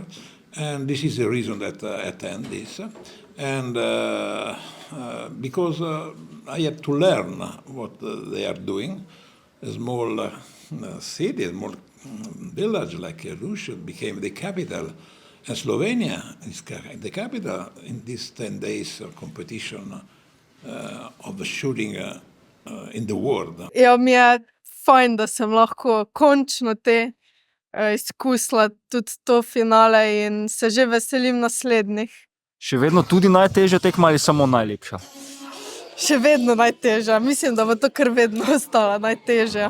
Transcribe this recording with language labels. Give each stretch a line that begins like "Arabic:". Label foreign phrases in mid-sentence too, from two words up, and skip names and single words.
English: And this is the reason that I attend this. And because I had to learn what they are doing. A small city, a small village like Rouge became the capital. And Slovenia is the capital in this 10 days competition of the shooting in the world.
Slovenian: Ja, mi je fajn, da sem lahko končno te izkusila tudi to finale in se že veselim naslednjih. Še vedno tudi najtežja tekma ali samo najlepša? Še vedno najtežja. Mislim, da bo to kar vedno ostala najtežja.